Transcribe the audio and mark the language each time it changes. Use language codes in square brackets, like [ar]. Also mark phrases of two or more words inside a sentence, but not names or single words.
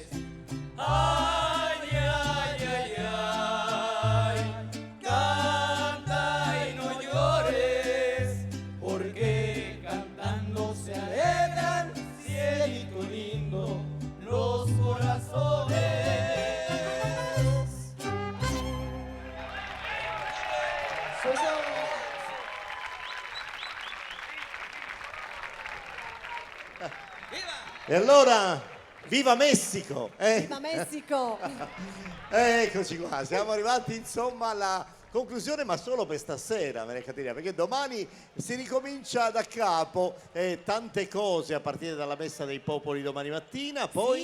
[es] Ay, ay, ay, ay, canta y no llores, porque cantando se alegran, cielito lindo, los corazones. [it] E allora, viva Messico! Viva Messico! Eccoci qua, siamo arrivati insomma alla Conclusione, ma solo per stasera, Maria Caterina, perché domani si ricomincia da capo, tante cose a partire dalla Messa dei Popoli domani mattina, poi...